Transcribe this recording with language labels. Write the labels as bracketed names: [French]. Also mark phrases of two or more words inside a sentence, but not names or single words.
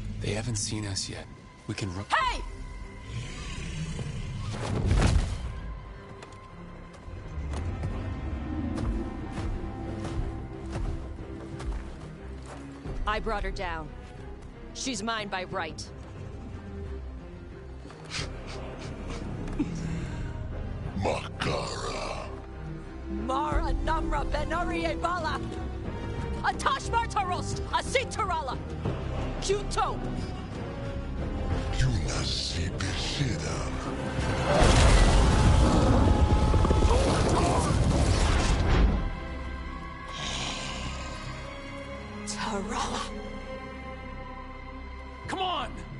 [English] They haven't seen us yet. We can run. Hey! I brought her down. She's mine by right. Makara. Mara Namra Benarie Bala! Atash Martarost! Asitarala! Kuto! Yunasi Bishida. Tarala! Come on!